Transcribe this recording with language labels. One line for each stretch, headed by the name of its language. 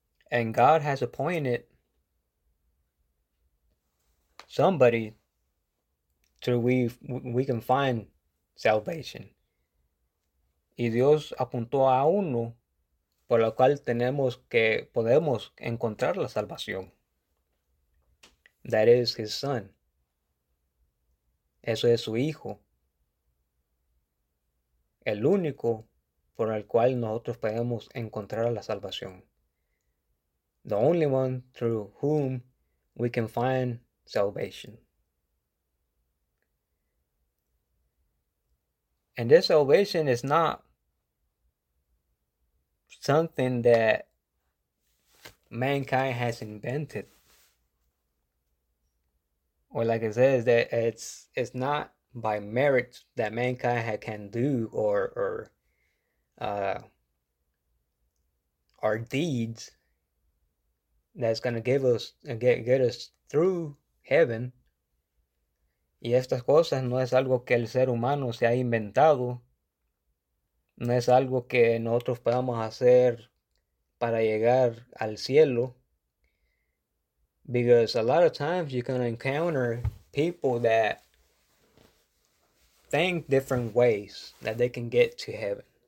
English: And God has appointed somebody through we can find salvation.
Spanish: Y Dios apuntó a uno por el cual podemos encontrar la salvación.
English: That is his son.
Spanish: Eso es su hijo. El único por el cual nosotros podemos encontrar la salvación.
English: The only one through whom we can find salvation. And this salvation is not something that mankind has invented. Or like it says that it's not by merit that mankind can do or deeds that's gonna give us get us through heaven.
Spanish: Y estas cosas no es algo que el ser humano se ha inventado. No es algo que nosotros podamos hacer para llegar al cielo.
English: Because a lot of times you can encounter people that think different ways that they can get to heaven.